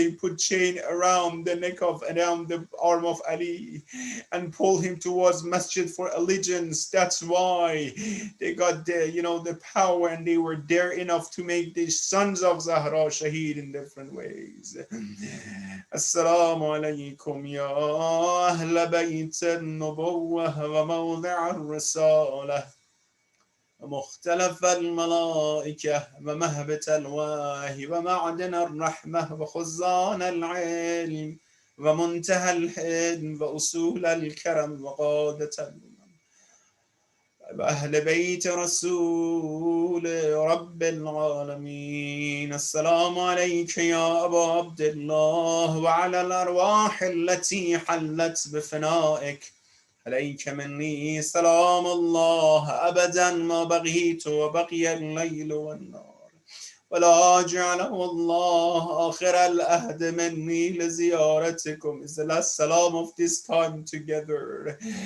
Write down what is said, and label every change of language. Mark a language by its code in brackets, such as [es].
[en] They put chain around the neck around the arm of Ali and pull him towards Masjid for allegiance. That's why they got the power, and they were dare enough to make the sons of Zahra shaheed in different ways. [ar] Assalamu alaikum ya ahla bayt an-nubuwwah wa mawdi' ar-risalah ومختلف الملائكة ومهبة الواه ومعدن الرحمة وخزان العلم ومنتهى الحلم وأصول الكرم وقادة الأمم وأهل بيت رسول رب العالمين. السلام عليك يا أبا عبد الله وعلى الأرواح التي حلت بفنائك. عليك مني سلام الله أبدا ما بقيت وبقي الليل والنهار، ولا جعله الله آخر الأهد مني لزيارتكم. [en] Is the last salam of this time together.